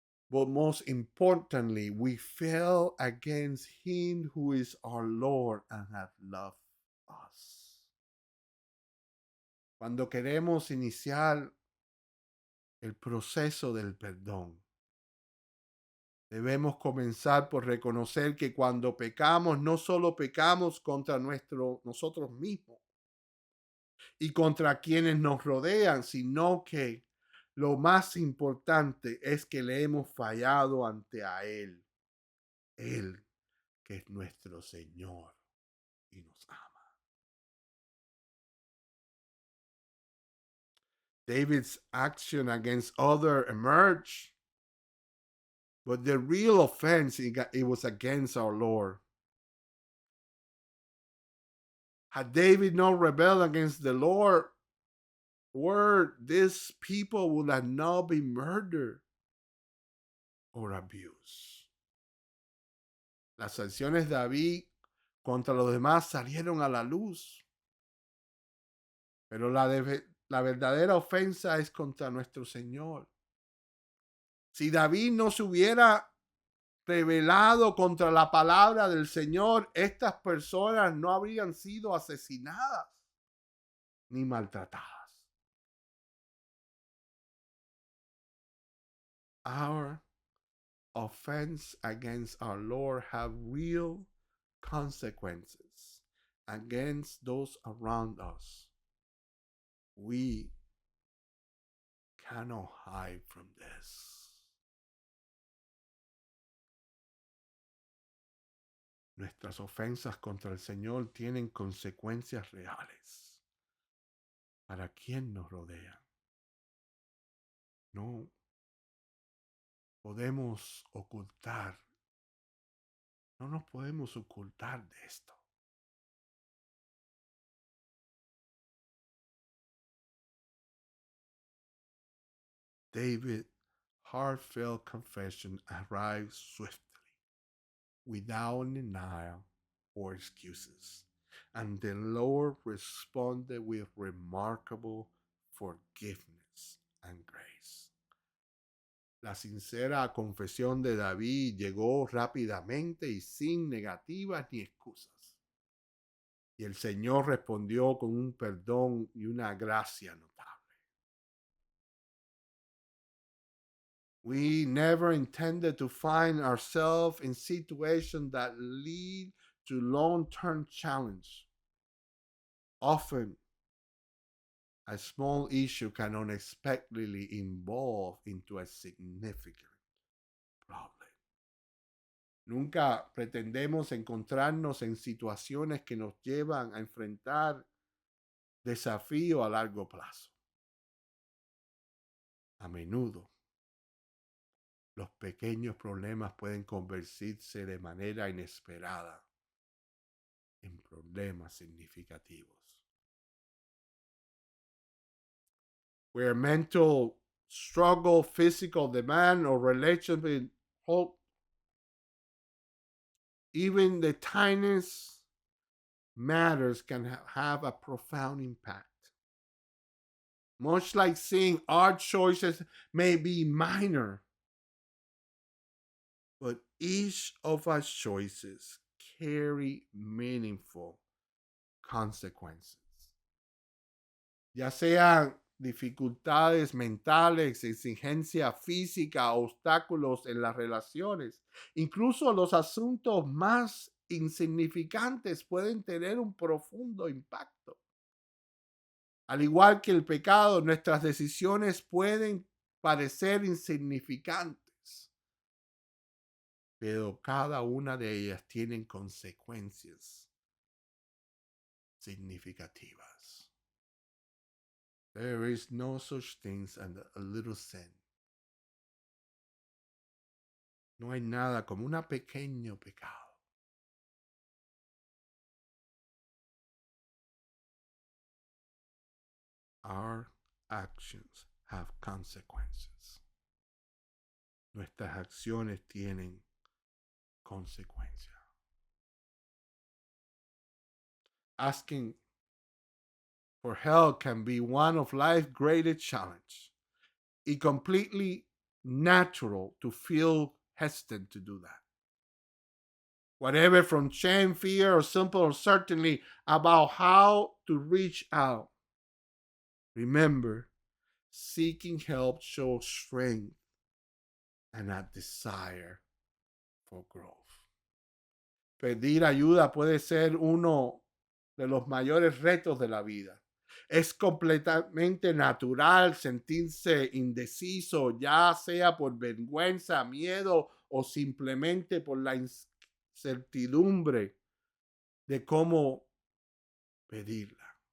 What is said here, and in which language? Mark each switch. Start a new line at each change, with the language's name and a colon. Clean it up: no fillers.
English: But most importantly, we fail against Him who is our Lord and has loved us.
Spanish: Cuando queremos iniciar el proceso del perdón, debemos comenzar por reconocer que cuando pecamos, no solo pecamos contra nosotros mismos y contra quienes nos rodean, sino que lo más importante es que le hemos fallado ante a Él. Él, que es nuestro Señor y nos ama.
English: David's action against others emerged, but the real offense, it was against our Lord. Had David not rebelled against the Lord, these people would have not been murdered or abused.
Spanish: Las acciones de David contra los demás salieron a la luz, pero la verdadera ofensa es contra nuestro Señor. Si David no se hubiera rebelado contra la palabra del Señor, estas personas no habrían sido asesinadas ni maltratadas.
English: Our offense against our Lord have real consequences against those around us. We cannot hide from this.
Spanish: Nuestras ofensas contra el Señor tienen consecuencias reales para quien nos rodea. No podemos ocultar, no nos podemos ocultar de esto.
English: David's heartfelt confession arrived swiftly, without denial or excuses, and the Lord responded with remarkable forgiveness and grace.
Spanish: La sincera confesión de David llegó rápidamente y sin negativas ni excusas. Y el Señor respondió con un perdón y una gracia notable.
English: We never intended to find ourselves in situations that lead to long-term challenge. Often, a small issue can unexpectedly evolve into a significant problem.
Spanish: Nunca pretendemos encontrarnos en situaciones que nos llevan a enfrentar desafíos a largo plazo. A menudo, los pequeños problemas pueden convertirse de manera inesperada en problemas significativos.
English: Where mental struggle, physical demand, or relationship hope, even the tiniest matters can have a profound impact. Much like seeing our choices may be minor, but each of our choices carry meaningful consequences.
Spanish: Ya sean dificultades mentales, exigencia física, obstáculos en las relaciones, incluso los asuntos más insignificantes pueden tener un profundo impacto. Al igual que el pecado, nuestras decisiones pueden parecer insignificantes, pero cada una de ellas tiene consecuencias significativas.
English: There is no such thing as a little sin.
Spanish: No hay nada como un pequeño pecado.
English: Our actions have consequences.
Spanish: Nuestras acciones tienen consecuencias.
English: Asking for help can be one of life's greatest challenges. It's completely natural to feel hesitant to do that. Whatever from shame, fear, or simple uncertainty about how to reach out. Remember, seeking help shows strength and a desire for growth.
Spanish: Pedir ayuda puede ser uno de los mayores retos de la vida. Es completamente natural sentirse indeciso, ya sea por vergüenza, miedo o simplemente por la incertidumbre de cómo pedirla.